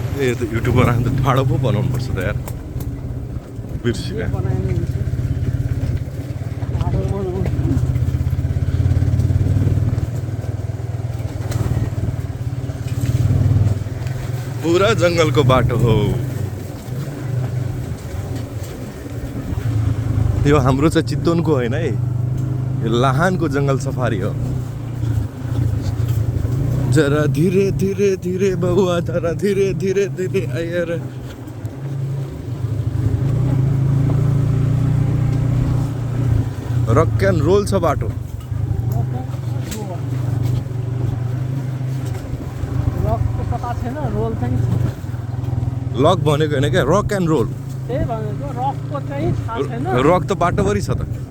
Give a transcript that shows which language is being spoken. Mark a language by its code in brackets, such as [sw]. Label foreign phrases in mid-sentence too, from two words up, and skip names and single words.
[ne] युट्युब बनाएर त ठाडो पो बनाउनु पर्छ त यार बिर्सिने पुरा जङ्गलको बाटो हो यो हाम्रो चाहिँ चितवनको होइन है यो लाहानको जङ्गल सफारी हो [hi] जरा धीरे धीरे धीरे बबुआ जरा धीरे धीरे धीरे [ne] आएर [en] rock and roll [ne] छ बाटो लक भनेको होइन क्या [en] rock and roll [ne] रक त बाटोभरि छ त